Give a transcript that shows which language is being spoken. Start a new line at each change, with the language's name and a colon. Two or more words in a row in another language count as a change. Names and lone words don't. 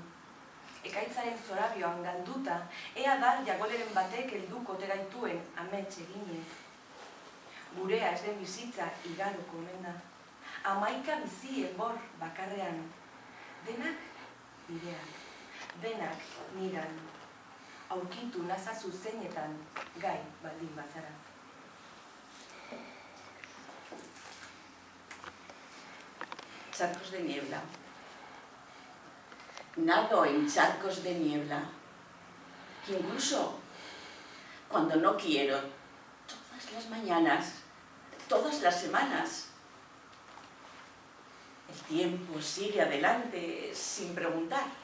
Basque: Ekaitzaren zorabioan galduta, ea dal jagoleren batek helduko teraituen amets eginez. Gurea ez den bizitza igaroko omen da. 11 bizi enbor bakarrean. Denak nireak, denak niran. Aurkitu nazazu zeinetan gai baldin bazara.
Spanish: Charcos de niebla. Nado en charcos de niebla. Que incluso cuando no quiero, todas las mañanas, todas las semanas, el tiempo sigue adelante sin preguntar.